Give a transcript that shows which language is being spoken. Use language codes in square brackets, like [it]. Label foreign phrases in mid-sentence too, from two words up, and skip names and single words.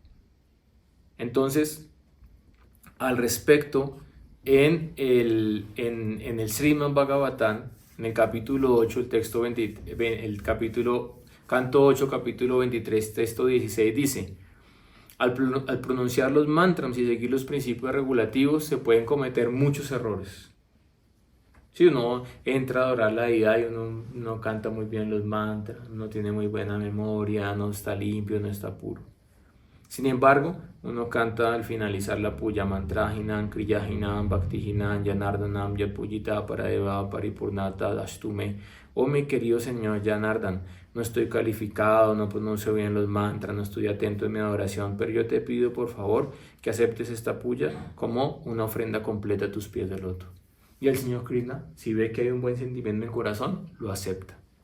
[es] Entonces, al respecto, en el Srimad Bhagavatam, en el capítulo 8, canto 8, capítulo 23, texto 16, dice: al pronunciar los mantras y seguir los principios regulativos se pueden cometer muchos errores. Si uno entra a adorar la deidad y uno no canta muy bien los mantras, no tiene muy buena memoria, no está limpio, no está puro. Sin embargo, uno canta al finalizar la puya [sa] mantrahinam, kriyahinam, bhaktihinam, yanardanam, yapujita paradeva paripurnata dashtume. [es] Oh mi querido Señor Janardan, no estoy calificado, no pronuncio bien los mantras, no estoy atento en mi adoración, pero yo te pido por favor que aceptes esta puya como una ofrenda completa a tus pies de loto. Y el Señor Krishna, si ve que hay un buen sentimiento en el corazón, lo acepta.